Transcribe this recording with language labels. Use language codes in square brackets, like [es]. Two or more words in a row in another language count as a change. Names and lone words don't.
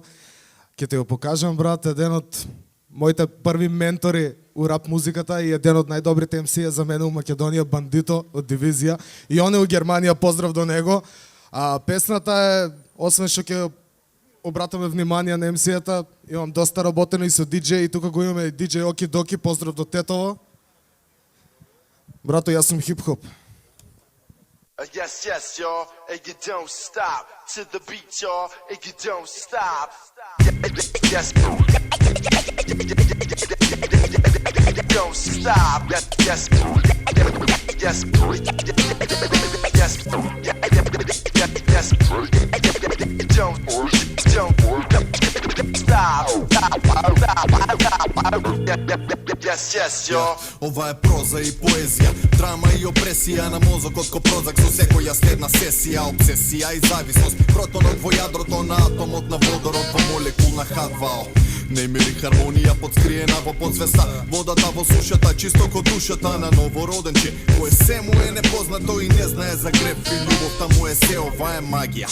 [mk] Ќе ти го покажам, брат, еден од моите први ментори у рап музиката и еден од најдобрите MC за мене у Македонија, Бандито од дивизија. И он е у Германија, поздрав до него. Песната е, освен што ќе обратаме внимание на MC-ата, имам доста работено и со DJ, и тука го имаме и DJ Оки Доки, поздрав до Тетово. Брато, јас сум хип-хоп. [en] Yes, yes, y'all, and you don't stop to the beat, y'all, and you don't stop. Yes. Don't stop. Yes. Yes. Yes. Yes. Yes. Yes, yes, yo. [mk] Ова е проза и поезија, драма и опресија на мозокот ко прозак со секоја следна сесија, обсесија и зависност, протонот во јадрото на атомот на водород во молекулна H2O. Немири хармонија подскриена во подсвеста, водата во сушата, чисто ко душата на новороденче, кој се му е непознато и не знае за греб и љубовта му е се, ова е магија.